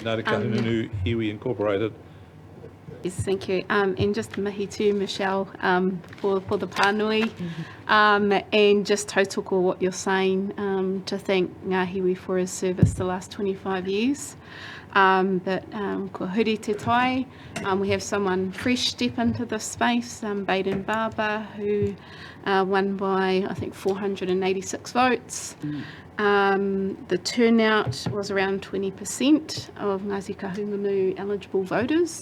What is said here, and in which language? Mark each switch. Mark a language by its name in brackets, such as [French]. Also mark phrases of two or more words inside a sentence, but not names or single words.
[English] the Ngāti Kahungunu Iwi Incorporated. Yes, thank you. And just mihi too, Michelle, for the pānui. And just tautoko what you're saying, to thank Ngā Hiwi for his service the last 25 years. [Māori] But ko huri te tai, [English] we have someone fresh step into this space, Baden Barber, who won by, I think, 486 votes. The turnout was around 20% of Ngāti Kahungunu eligible voters.